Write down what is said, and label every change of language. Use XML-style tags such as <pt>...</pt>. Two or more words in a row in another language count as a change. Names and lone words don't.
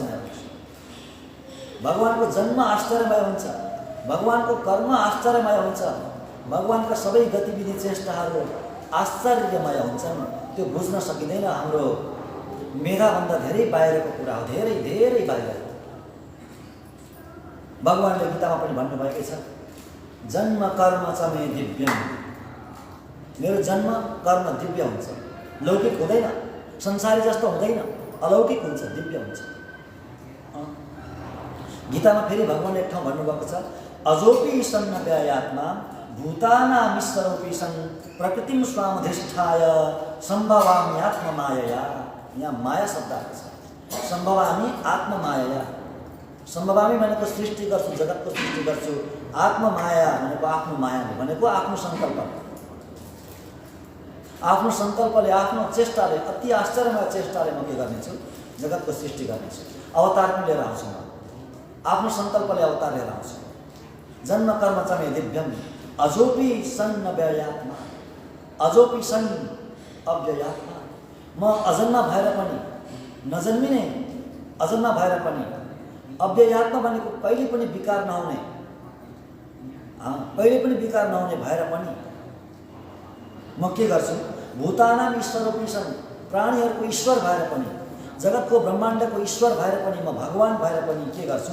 <ne>भगवानको जन्म आश्चर्यमय हुन्छ, भगवानको कर्म आश्चर्यमय हुन्छ, भगवानका सबै गतिविधि चेष्टाहरू आश्चर्यमय हुन्छन्। त्यो बुझ्न सकिँदैन, हाम्रो मेधाभन्दा धेरै बाहिरको कुरा हो, धेरै धेरै बाहिर। भगवानले गीतामा पनि भन्नुभएकै छ,</ne> <sa>जन्म कर्म च मे दिव्यम।</sa> <ne>मेरो जन्म कर्म दिव्य हुन्छ, लौकिक हुँदैन, संसारी जस्तो हुँदैन, अलौकिक हुन्छ, दिव्य हुन्छ। गीतामा फेरि भगवानले एक ठाउँ भन्नुभएको छ,</ne> <sa>अजोपि सन्न व्यायात्मा भूतानामीश्वरोपि सन् प्रकृतिम स्वामधिष्ठाय सम्भवामि आत्ममायया।</sa> <ne>यहाँ माया शब्द आएको छ,</ne> <sa>सम्भवामि आत्ममायया।</sa> <ne>सम्भवामि भनेको सृष्टि गर्छु, जगतको सृष्टि गर्छु। आत्ममाया भनेको आफ्नो मायाले, भनेको आफ्नो सङ्कल्प, आफ्नो सङ्कल्पले, आफ्नो चेष्टाले, अति आश्चर्यमय चेष्टाले म के गर्नेछु? जगतको सृष्टि गर्नेछु, अवतार पनि लिएर आउँछु। म आफ्नो सङ्कल्पले अवतार लिएर आउँछु।</ne> <sa>जन्म कर्म च मे दिव्यम अजोपि सन् अव्ययात्मा। अजोपि सन् अव्ययात्मा।</sa> <ne>म अजन्मा भएर पनि, नजन्मिने अजन्मा भएर पनि, अव्ययात्मा भनेको कहिले पनि विकार नहुने, कहिले पनि विकार नहुने भएर पनि म के गर्छु?</ne> <sa>भूतानाम ईश्वरोपि सन्,</sa> <ne>प्राणीहरूको ईश्वर भएर पनि, जगतको ब्रह्माण्डको ईश्वर भएर पनि, म भगवान भएर पनि के गर्छु?</ne>